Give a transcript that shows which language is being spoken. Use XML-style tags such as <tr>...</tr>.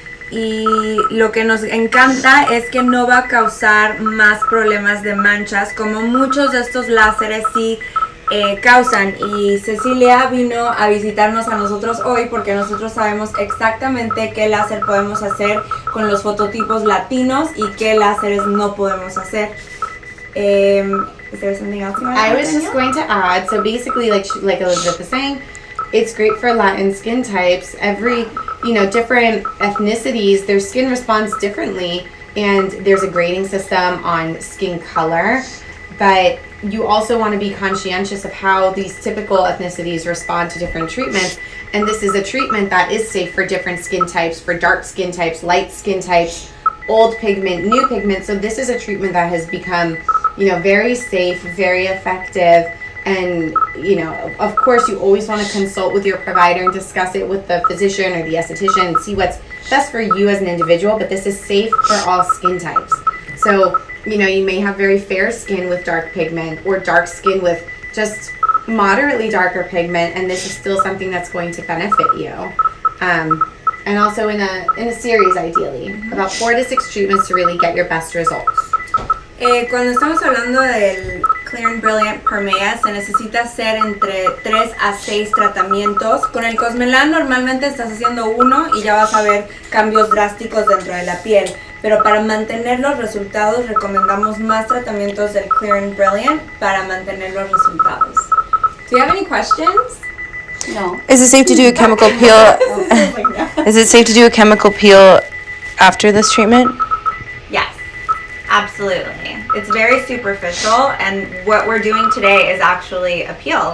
<es>Y lo que nos encanta es que no va a causar más problemas de manchas, como muchos de estos láseres sí causan. Y Cecilia vino a visitarnos a nosotros hoy porque nosotros sabemos exactamente qué láser podemos hacer con los fototipos latinos y qué láseres no podemos hacer.</es> <en>Is there something else you want to add? I was just going to add, so basically, like Elizabeth was saying, it's great for Latin skin types. Every, different ethnicities, their skin responds differently, and there's a grading system on skin color. But you also want to be conscientious of how these typical ethnicities respond to different treatments. And this is a treatment that is safe for different skin types, for dark skin types, light skin types, old pigment, new pigment. So this is a treatment that has become, very safe, very effective. And, of course, you always want to consult with your provider and discuss it with the physician or the esthetician and see what's best for you as an individual. But this is safe for all skin types. So, you may have very fair skin with dark pigment or dark skin with just moderately darker pigment, and this is still something that's going to benefit you. And also in a series, ideally, about 4 to 6 treatments to really get your best results.</en> <es>Cuando estamos hablando del Clear and Brilliant Permea, se necesita hacer entre 3 a 6 tratamientos. Con el Cosmelan normalmente estás haciendo uno y ya vas a ver cambios drásticos dentro de la piel. Pero para mantener los resultados recomendamos más tratamientos del Clear and Brilliant para mantener los resultados.</es> <en>Do you have any questions? No. Is it safe to do a chemical peel? Is it safe to do a chemical peel after this treatment? Yes, absolutely. It's very superficial, and what we're doing today is actually a peel.</en>